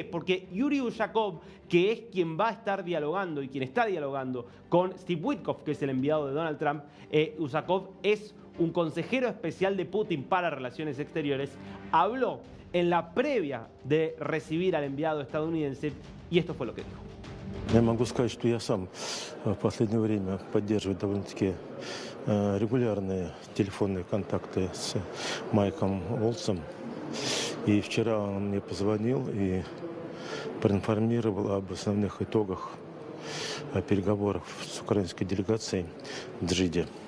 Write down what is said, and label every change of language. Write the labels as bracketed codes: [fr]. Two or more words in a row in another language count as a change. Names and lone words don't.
[es] Porque Yuri Ushakov, que es quien va a estar dialogando y quien está dialogando con Steve Witkoff, que es el enviado de Donald Trump, Ushakov es un consejero especial de Putin para Relaciones Exteriores, habló en la previa de recibir al enviado estadounidense y esto fue lo que dijo. [ru] Я могу сказать, что я сам в последнее время поддерживаю довольно-таки регулярные телефонные контакты с Майком Уолтсом. И вчера он мне позвонил и проинформировал об основных итогах переговоров с украинской делегацией в Джиде.